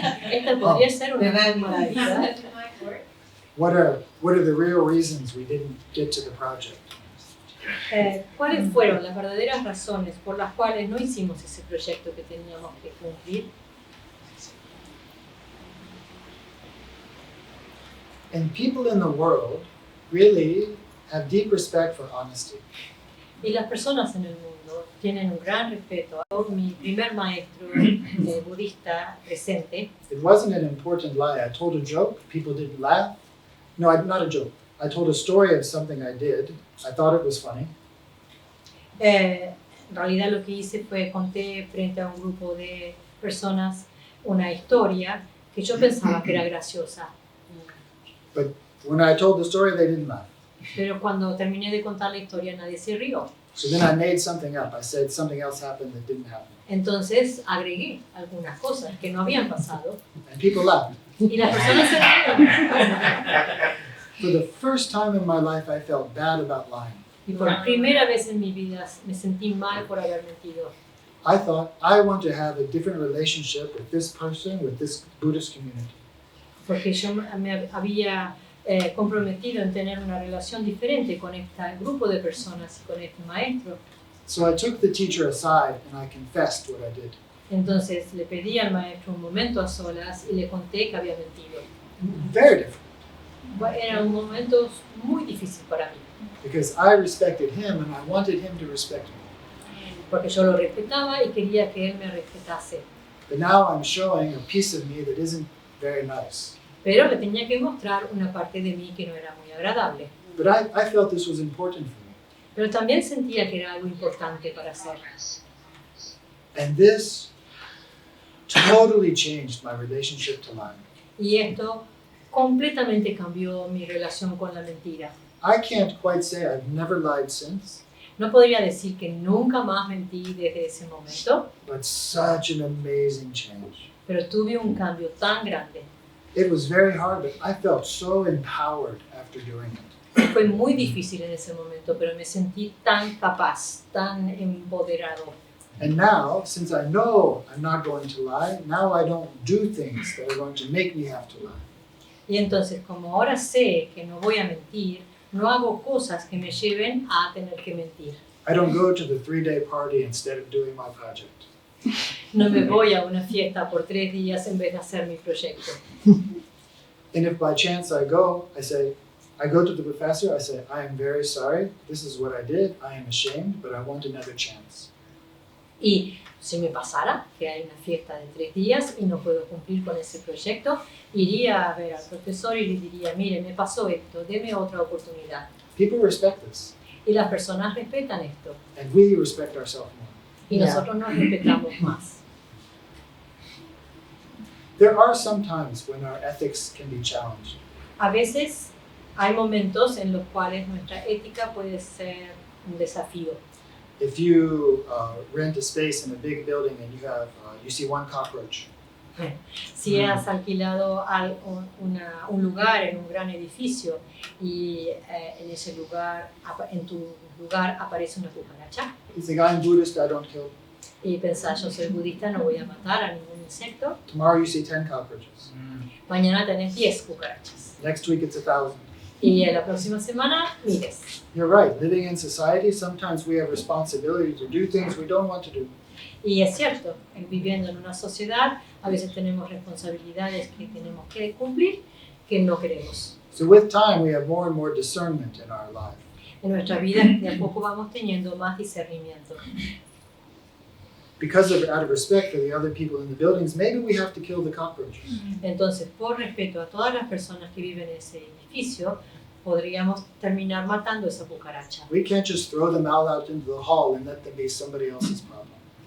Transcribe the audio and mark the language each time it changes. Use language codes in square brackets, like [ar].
[es] Esta podría ser una forma de vida. [en] What are the real reasons we didn't get to the project? [es] ¿Cuáles fueron las verdaderas razones por las cuales no hicimos ese proyecto que teníamos que cumplir? [en] And people in the world really have deep respect for honesty. [es] Y las personas en el mundo tienen un gran respeto. Mi primer maestro budista presente, [en] It wasn't an important lie. I told a joke, people didn't laugh. No, not a joke. I told a story of something I did. I thought it was funny. [es] en realidad lo que hice fue conté frente a un grupo de personas una historia que yo pensaba que era graciosa. [en] When I told the story, they didn't laugh. [es] Pero cuando terminé de contar la historia nadie se rió. [en] So then I made something up. I said something else happened that didn't happen. [es] Entonces agregué algunas cosas que no habían pasado [en] And people laughed. [es] y las personas se rieron. [en] For the first time in my life, I felt bad about lying. [es] Y por primera vez en mi vida me sentí mal por haber mentido. [en] I thought, I want to have a different relationship with this person, with this Buddhist community. [es] Porque yo me había comprometido en tener una relación diferente con este grupo de personas y con este maestro. [en] So I took the teacher aside and I confessed what I did. [es] Entonces le pedí al maestro un momento a solas y le conté que había mentido. [en] Very different, [es] Era un momento muy difícil para mí, [en] because I respected him and I wanted him to respect me. [es] porque yo lo respetaba y quería que él me respetase. [en] But now I'm showing a piece of me that isn't very nice. [es] Pero le tenía que mostrar una parte de mí que no era muy agradable. [en] But I felt this was important for me. [es] Pero también sentía que era algo importante para hacer. [en] And this totally changed my relationship to lying. [es] Y esto completamente cambió mi relación con la mentira. [en] I can't quite say I've never lied since, [es] No podría decir que nunca más mentí desde ese momento, [en] but such an amazing change. [es] pero tuve un cambio tan grande. [en] It was very hard, but I felt so empowered after doing it. [es] Fue muy difícil en ese momento, pero me sentí tan capaz, tan empoderado. [en] And now, since I know I'm not going to lie, now I don't do things that are going to make me have to lie. [es] Y entonces, como ahora sé que no voy a mentir, no hago cosas que me lleven a tener que mentir. [en] I don't go to the 3-day party instead of doing my project. [es] No me voy a una fiesta por 3 días en vez de hacer mi proyecto. [en] And if by chance I go to the professor, I say, I am very sorry, this is what I did, I am ashamed, but I want another chance. [es] Y si me pasara que hay una fiesta de 3 días y no puedo cumplir con ese proyecto, iría a ver al profesor y le diría, mire, me pasó esto, deme otra oportunidad. [en] People respect this, [es] Y las personas respetan esto. [en] and we respect ourselves more. [es] Y nosotros nos respetamos más. [en] There are some times when our ethics can be challenged. [es] A veces hay momentos en los cuales nuestra ética puede ser un desafío. [en] If you rent a space in a big building and you see one cockroach, [es] Si has alquilado un lugar en un gran edificio y en ese lugar, en tu lugar aparece una cucaracha [en] You think, I'm Buddhist, I don't kill. [es] y pensás, yo soy budista, no voy a matar a ningún insecto, [en] Tomorrow you see 10 cockroaches. [es] mañana tenés 10 cucarachas. [en] Next week it's 1,000. [es] Y en la próxima semana, mires. [en] You're right. Living in society, sometimes we have responsibility to do things we don't want to do. [es] Y es cierto, viviendo en una sociedad, a veces tenemos responsabilidades que tenemos que cumplir que no queremos. [en] So with time, we have more and more discernment in our life. [es] En nuestra vida, de a poco vamos teniendo más discernimiento. [en] Because of out of respect for the other people in the buildings, maybe we have to kill the cockroaches. [es] Entonces, por respeto a todas las personas que viven en ese edificio, podríamos terminar matando esa cucaracha. [en] We can't just throw them out into the hall and let them be somebody else's problem.